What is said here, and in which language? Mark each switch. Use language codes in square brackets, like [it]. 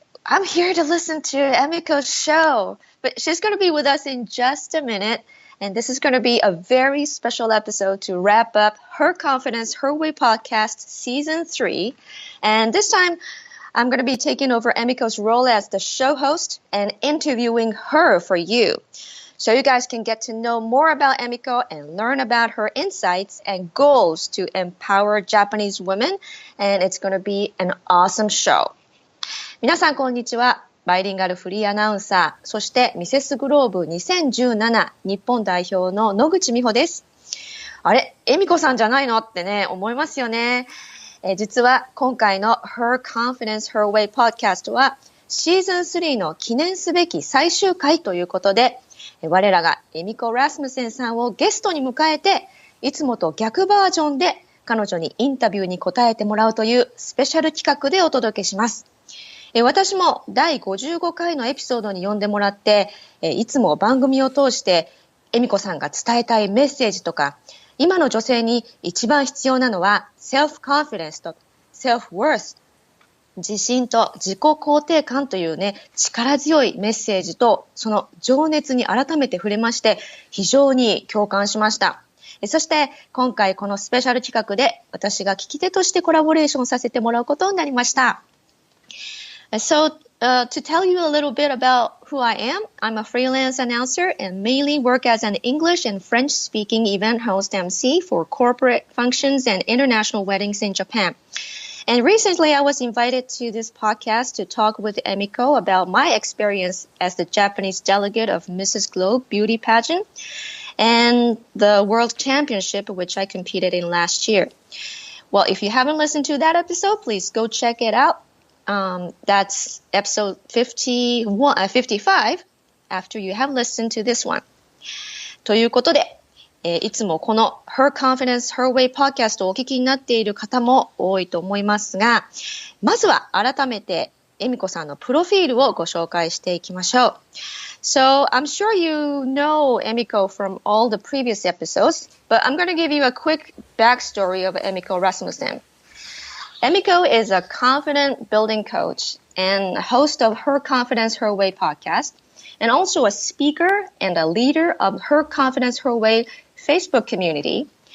[en] I'm here to listen to Emiko's show, but she's going to be with us in just a minute, and this is going to be a very special episode to wrap up Her Confidence, Her Way podcast Season 3, and this time I'm going to be taking over Emiko's role as the show host and interviewing her for you. So you guys can get to know more about Emiko and learn about her insights and goals to empower Japanese women. And it's going to be an awesome show. [ja] 皆さんこんにちは。バイリンガルフリーアナウンサー、そしてミセスグローブ2017日本代表の野口美穂です。あれ、Emikoさんじゃないのってね、思いますよね。実は今回の Her Confidence, Her Way podcast はシーズン3の記念すべき最終回ということで、我らがエミコ・ラスムセンさんをゲストに迎えて、いつもと逆バージョンで彼女にインタビューに答えてもらうというスペシャル企画でお届けします。私も第55回のエピソードに呼んでもらって、いつも番組を通してエミコさんが伝えたいメッセージとか、今の女性に一番必要なのは self-confidence と self-worth 自信と自己肯定感というね力強いメッセージとその情熱に改めて触れまして非常に共感しました。そして今回このスペシャル企画で私が聞き手としてコラボレーションさせてもらうことになりました。 [en] So, to tell you a little bit about who I am, I'm a freelance announcer and mainly work as an English and French-speaking event host MC for corporate functions and international weddings in Japan. And recently, I was invited to this podcast to talk with Emiko about my experience as the Japanese delegate of Mrs. Globe beauty pageant and the World Championship, which I competed in last year. Well, if you haven't listened to that episode, please go check it out. That's episode 55 after you have listened to this one. [ja] ということで、いつもこの Her Confidence, Her Way podcast をお聞きになっている方も多いと思いますが、まずは改めてエミコさんのプロフィールをご紹介していきましょう。 [en] So, I'm sure you know Emiko from all the previous episodes, but I'm going to give you a quick backstory of Emiko Rasmussen. Emiko is a confident building coach and host of Her Confidence, Her Way podcast, and also a speaker and a leader of Her Confidence, Her Way Facebook community.